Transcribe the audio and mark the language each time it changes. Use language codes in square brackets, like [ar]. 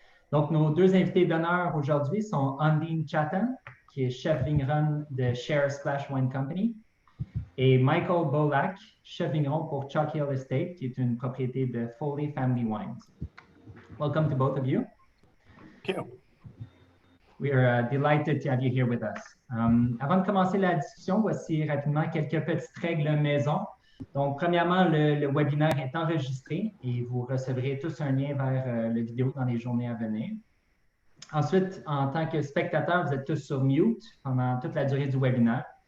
[fr] Donc, nos 2 invités d'honneur aujourd'hui sont Undine Chatham, qui est chef vigneron de Share Splash Wine Company, et Michael Bolak, chef vigneron pour Chalk Hill Estate, qui est une propriété de Foley Family Wines. [en] Welcome to both of you. Thank you. We are delighted to have you here with us. [fr] Avant de commencer la discussion, voici rapidement quelques petites règles maison. Donc, premièrement, le webinaire est enregistré et vous recevrez tous un lien vers la vidéo dans les journées à venir. Ensuite, en tant que spectateur, vous êtes tous sur mute pendant toute la durée du webinaire.